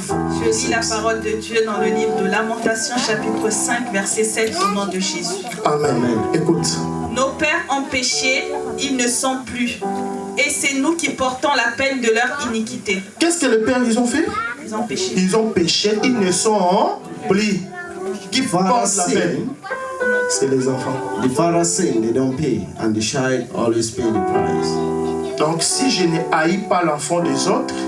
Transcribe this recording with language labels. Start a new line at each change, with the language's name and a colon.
French: Je lis la parole de Dieu dans le livre de Lamentation chapitre 5 verset 7 au nom de Jésus. Amen. Écoute. Nos pères ont péché, ils ne sont plus. Et c'est nous qui portons la peine de leur iniquité. Qu'est-ce que les pères ils ont fait? Ils ont péché. Ils ont péché, ils ne sont plus. Qui porte la peine? C'est les enfants.
English: The father sin, they don't pay, and the child always pay the price.
French: Donc si je ne haïs pas l'enfant des autres,